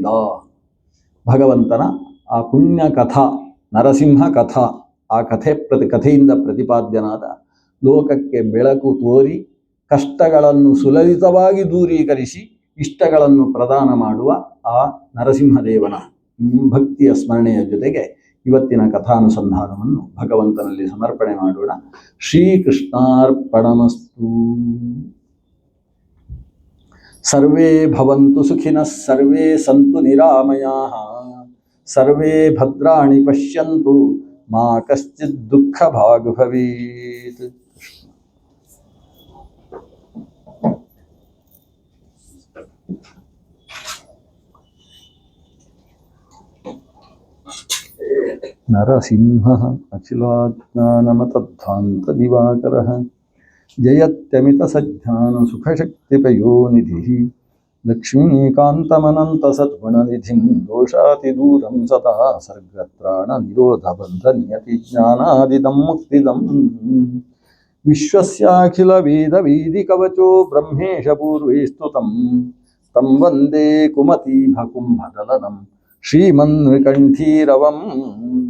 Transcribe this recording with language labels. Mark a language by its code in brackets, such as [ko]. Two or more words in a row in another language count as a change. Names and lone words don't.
[kn] ಭಗವಂತನ ಆ ಪುಣ್ಯ ಕಥಾ, ನರಸಿಂಹ ಕಥಾ, ಆ ಕಥೆಯಿಂದ ಪ್ರತಿಪಾದ್ಯನಾದ ಲೋಕಕ್ಕೆ ಬೆಳಕು ತೋರಿ ಕಷ್ಟಗಳನ್ನು ಸುಲಲಿತವಾಗಿ ದೂರೀಕರಿಸಿ ಇಷ್ಟಗಳನ್ನು ಪ್ರದಾನ ಮಾಡುವ ಆ ನರಸಿಂಹದೇವನ ಭಕ್ತಿಯ ಸ್ಮರಣೆಯ ಜೊತೆಗೆ ಇವತ್ತಿನ ಕಥಾನುಸಂಧಾನವನ್ನು ಭಗವಂತನಲ್ಲಿ ಸಮರ್ಪಣೆ ಮಾಡೋಣ. [sa] ಶ್ರೀಕೃಷ್ಣಾರ್ಪಣಮಸ್ತು. ಸರ್ವೇ ಭವಂತು ಸುಖಿನಃ, ಸರ್ವೇ ಸಂತು ನಿರಾಮಯಾಃ, ಸರ್ವೇ ಭದ್ರಾಣಿ ಪಶ್ಯಂತು, ಮಾ ಕಶ್ಚಿತ್ ದುಃಖ ಭಾಗ್ ಭವೇತ್. ನರಸಿಂಹಃ ಅಖಿಲಾಜ್ಞಾನಮತಧ್ವಾಂತದಿವಾಕರಃ, ಜಯತ್ಯಮಿತಸಜ್ಞಾನಸುಖಶಕ್ತಿಪಯೋನಿಧಿಃ, ಲಕ್ಷ್ಮೀಕಾन्तಮನन्तಸದ್ಗುಣನಿಧಿಂ ದೋಷಾತಿದೂರಂ ಸದಾ ಸರ್ಗತ್ರಾಣನಿರೋಧಬಂಧನಿಯತಿಜ್ಞಾನಾದಿದಂ ಮುಕ್ತಿದಂ. ವಿಶ್ವಸ್ಯಾಖಿಲವೇದವೇದಿಕವಚೋ ಬ್ರಹ್ಮೇಶ ಪೂರ್ವೇ ಸ್ತುತಂ, तं वन्दे कुमतीभकुम्भदलनं श्रीमन्विकण्ठीरवम्.